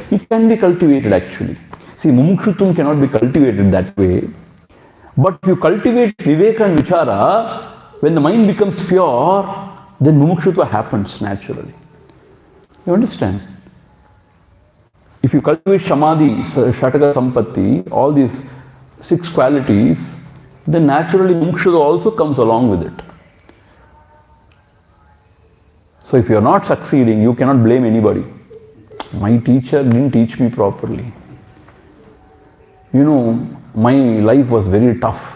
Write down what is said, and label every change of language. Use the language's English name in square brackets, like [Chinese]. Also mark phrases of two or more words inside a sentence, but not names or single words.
[English] It can be cultivated actually. See, mumukshutvam cannot be cultivated that way. But if you cultivate viveka and vichara, when the mind becomes pure, then mumukshutva happens naturally. You understand? If you cultivate [Sanskrit] samadhi, shataka sampatti, [English] all these 6 qualities, then naturally mumukshutva also comes along with it. So if you are not succeeding, you cannot blame anybody. My teacher didn't teach me properly. You know, my life was very tough.